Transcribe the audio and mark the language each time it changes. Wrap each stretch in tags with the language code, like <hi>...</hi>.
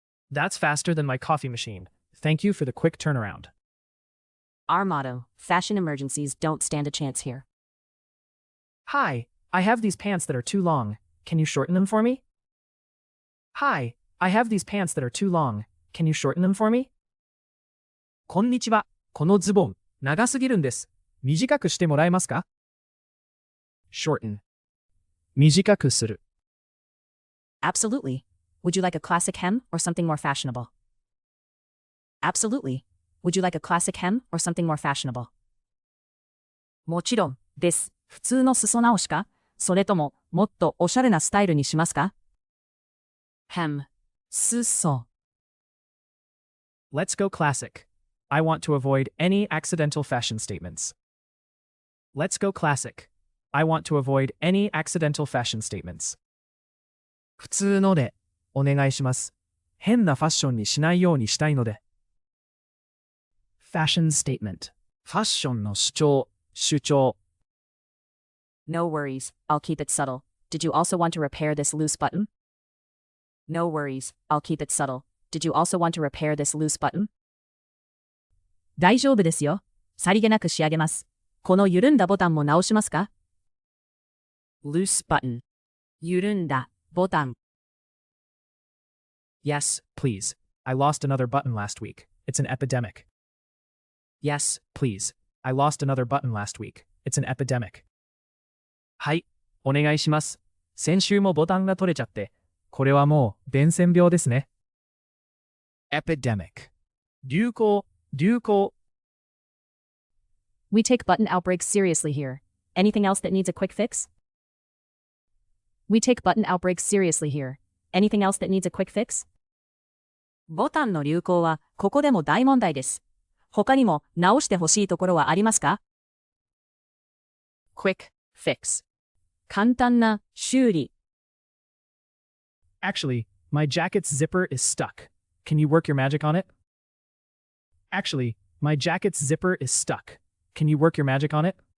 <en>That's faster than my coffee machine. Thank you for the quick turnaround. Our motto, fashion emergencies don't stand a chance here. Hi, I have these pants that are too long. Can you shorten them for me? Hi, I have these pants that are too long. Can you shorten them for me?</en> <ja>こんにちは。このズボン、長すぎるんです。短くしてもらえますか? Shorten. 短くする。</ja> <en>Absolutely. Would you like a classic hem or something more fashionable? Absolutely. Would you like a classic hem or something more fashionable?</en> <ja>もちろんです。普通の裾直しかそれとももっとおしゃれなスタイルにしますか Hem. 裾。</ja> <en>Let's go classic. I want to avoid any accidental fashion statements. Let's go classic. I want to avoid any accidental fashion statements.</en> <ja>普通のでお願いします。変なファッションにしないようにしたいので。 Fashion statement. ファッションの主張。</ja> <en>No worries. I'll keep it subtle. Did you also want to repair this loose button? No worries. I'll keep it subtle. Did you also want to repair this loose button?</en> <ja>大丈夫ですよ。さりげなく仕上げます。この緩んだボタンも直しますか ?loose button. 緩んだボタン。</ja> <en>Yes, please. I lost another button last week. It's an epidemic. Yes, please. I lost another button last week. It's an epidemic.</en> <ja>はい、お願いします。先週もボタンが取れちゃって、これはもう伝染病ですね。 Epidemic. 流行。</ja> <en>We take button outbreaks seriously here. Anything else that needs a quick fix? We take button outbreaks seriously here. Anything else that needs a quick fix?</en> <ja>ボタンの流行はここでも大問題です。他にも直してほしいところはありますか ?Quick fix. 簡単な修理。</ja> <en>Actually, my jacket's zipper is stuck. Can you work your magic on it? Actually, my jacket's zipper is stuck. Can you work your magic on it?</en>